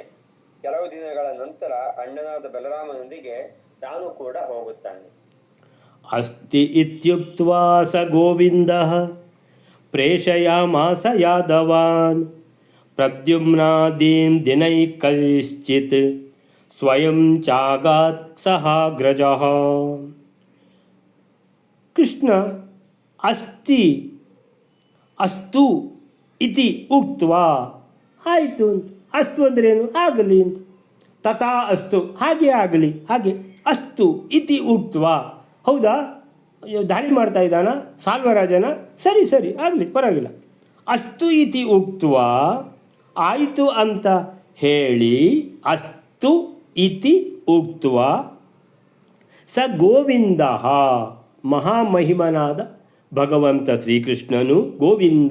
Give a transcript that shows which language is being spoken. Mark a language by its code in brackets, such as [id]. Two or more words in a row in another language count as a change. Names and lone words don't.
[kn] ಕೆಲವು ದಿನಗಳ ನಂತರ ಅಣ್ಣನಾದ ಬಲರಾಮನೊಂದಿಗೆ ತಾನು ಕೂಡ ಹೋಗುತ್ತಾನೆ. [sa] ಅಸ್ತಿ ಇತ್ಯುಕ್ತ್ವಾ ಸ ಗೋವಿಂದಃ ಪ್ರೇಷಯಾಮಾಸ ಯಾದವಾನ್ ಪ್ರದ್ಯುಮ್ನಾದೀನ್ ದಿನೈಕೈಶ್ಚಿತ್ ಸ್ವಯಂ ಚಾಗಾತ್ ಸಹಾಗ್ರಜಃ. ಕೃಷ್ಣ ಅಸ್ತಿ ಅಸ್ತು ಇತಿ ಉಕ್ತ್ವಾ, [kn] ಆಯಿತು ಅಂತ. ಅಸ್ತು ಅಂದ್ರೇನು? ಆಗಲಿ ಅಂತ. [sa] ತಥಾ ಅಸ್ತು, [kn] ಹಾಗೆ ಆಗಲಿ, ಹಾಗೆ. [sa] ಅಸ್ತು ಇತಿ ಉಕ್ತ್ವಾ, [kn] ಹೌದಾ, ದಾಳಿ ಮಾಡ್ತಾ ಇದ್ದಾನ ಸಾಲ್ವರಾಜನ, ಸರಿ ಸರಿ ಆಗಲಿ, ಪರವಾಗಿಲ್ಲ. [sa] ಅಸ್ತು ಇತಿ ಉಕ್ತ್ವಾ, [kn] ಆಯಿತು ಅಂತ ಹೇಳಿ, [sa] ಅಸ್ತು ಇತಿ ಉಕ್ತ್ವಾ ಸ ಗೋವಿಂದ, [kn] ಮಹಾಮಹಿಮನಾದ ಭಗವಂತ ಶ್ರೀಕೃಷ್ಣನು ಗೋವಿಂದ.